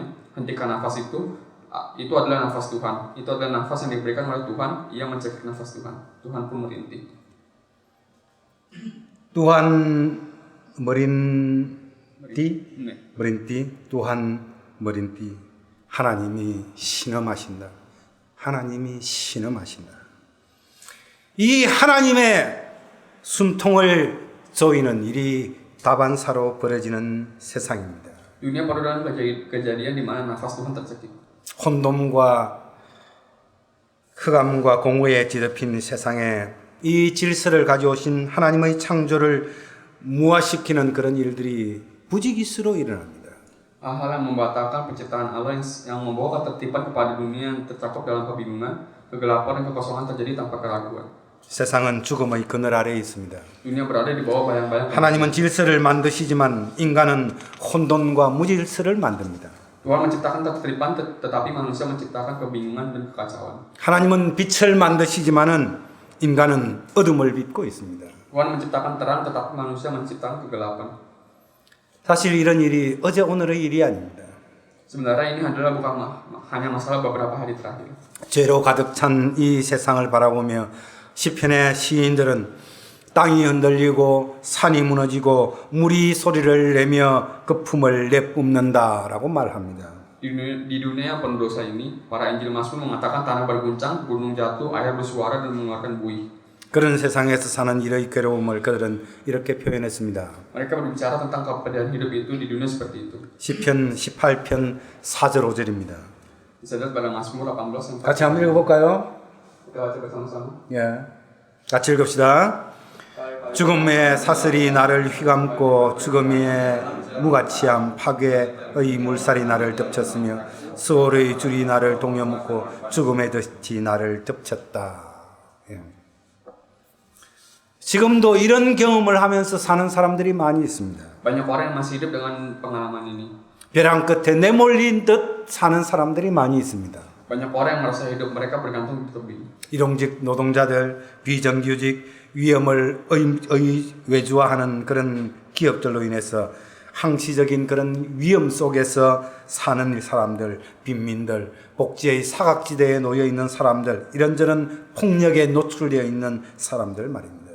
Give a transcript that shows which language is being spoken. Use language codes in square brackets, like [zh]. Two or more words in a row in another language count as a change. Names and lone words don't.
[id] Hentikan nafas itu adalah nafas Tuhan. Itu adalah nafas yang diberikan oleh Tuhan. Ia mencekik nafas Tuhan. Tuhan pun merintih. Tuhan merintih, Tuhan merintih. [ko] 하나님이 신음하신다. 하나님이 신음하신다. 이 하나님의 숨통을 조이는 일이 다반사로 벌어지는 세상입니다. [id] Dunia penuh dengan kejadian di mana nafas Tuhan tercekik. [ko] 혼돈과 흑암과 공허에 뒤덮인 세상에 이 질서를 가져오신 하나님의 창조를 무화시키는 그런 일들이 부지기수로 일어납니다. [id] Hal-hal yang membatalkan penciptaan Allah yang membawa ketertiban kepada dunia yang tercakup dalam kebingungan, kegelapan dan kekosongan terjadi tanpa keraguan. [ko] 세상은 죽음의 그늘 아래에 있습니다. [id] Dunia berada di bawah bayang-bayang. [ko] 하나님은 질서를 만드시지만 인간은 혼돈과 무질서를 만듭니다. [id] Tuhan menciptakan ketertiban, tetapi manusia menciptakan kebingungan dan kekacauan. [ko] 하나님은 빛을 만드시지만은 인간은 어둠을 빚고 있습니다. [id] Tuhan menciptakan terang, tetapi manusia menciptakan kegelapan. [ko] 사실 이런 일이 어제 오늘의 일이 아닙니다. [id] Sebenarnya ini adalah bukan hanya masalah beberapa hari terakhir. [ko] 죄로 가득 찬 이 세상을 바라보며 시편의 시인들은 땅이 흔들리고 산이 무너지고 물이 소리를 내며 거품을 내뿜는다라고 말합니다. [id] Di dunia yang penuh dosa ini, para Injil Mazmur mengatakan tanah berguncang, gunung jatuh, air bersuara dan mengeluarkan buih. [ko] 그런 세상에서 사는 일의 괴로움을 그들은 이렇게 표현했습니다. [id] Mereka berbicara tentang keadaan hidup itu di dunia seperti itu. [ko] 시편 18편 4절 5절입니다. [id] Bisa lihat pada Mazmur 18 yang [ko] 같이 한번 읽어볼까요? [id] kita baca bersama-sama. [ko] 예, 같이 읽읍시다. 죽음의 사슬이 나를 휘감고 죽음의 무가치함 파괴의 물살이 나를 덮쳤으며 수월의 줄이 나를 동여묶고 죽음의 덫이 나를 덮쳤다. 예. 지금도 이런 경험을 하면서 사는 사람들이 많이 있습니다. [id] Banyak orang yang masih hidup dengan pengalaman ini. [ko] 벼랑 끝에 내몰린 듯 사는 사람들이 많이 있습니다. [id] Banyak orang yang merasa hidup mereka bergantung di tebing. [ko] 일용직 노동자들, 비정규직, 위험을 외주화하는 그런 기업들로 인해서 항시적인 그런 위험 속에서 사는 사람들, 빈민들, 복지의 사각지대에 놓여 있는 사람들, 이런저런 폭력에 노출되어 있는 사람들 말입니다.